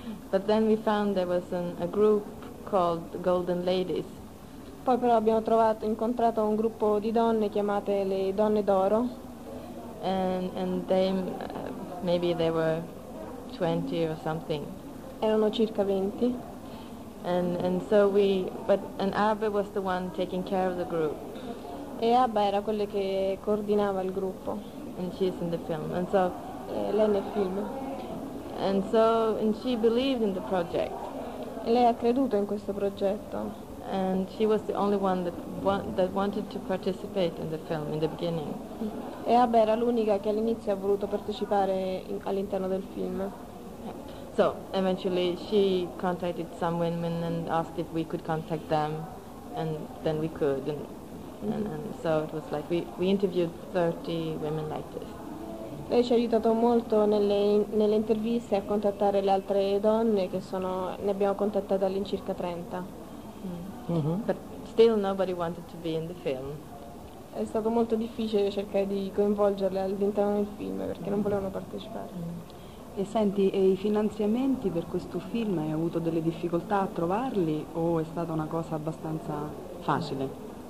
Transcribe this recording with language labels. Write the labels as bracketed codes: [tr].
[en] But then we found there was a group called Golden Ladies. [it] Poi però abbiamo incontrato un gruppo di donne chiamate le Donne d'Oro. [en] And they maybe they were 20 or something. [it] Erano circa 20. [en] And Abba was the one taking care of the group. [it] E Abba era quella che coordinava il gruppo. [en] And she's in the film. And so [it] lei nel film. [en] And she believed in the project. [it] E lei ha creduto in questo progetto. [en] And she was the only one that wanted to participate in the film in the beginning. [it] E Abba era l'unica che all'inizio ha voluto partecipare all'interno del film. [en] So eventually she contacted some women and asked if we could contact them, and then we could. And so it was like we interviewed 30 women like this. [it] Lei ci ha aiutato molto nelle interviste a contattare le altre donne che sono, ne abbiamo contattate all'incirca 30. Mm-hmm. [en] But still nobody wanted to be in the film. [it] È stato molto difficile cercare di coinvolgerle all'interno del film perché non volevano partecipare. E senti, e i finanziamenti per questo film, hai avuto delle difficoltà a trovarli o è stata una cosa abbastanza facile?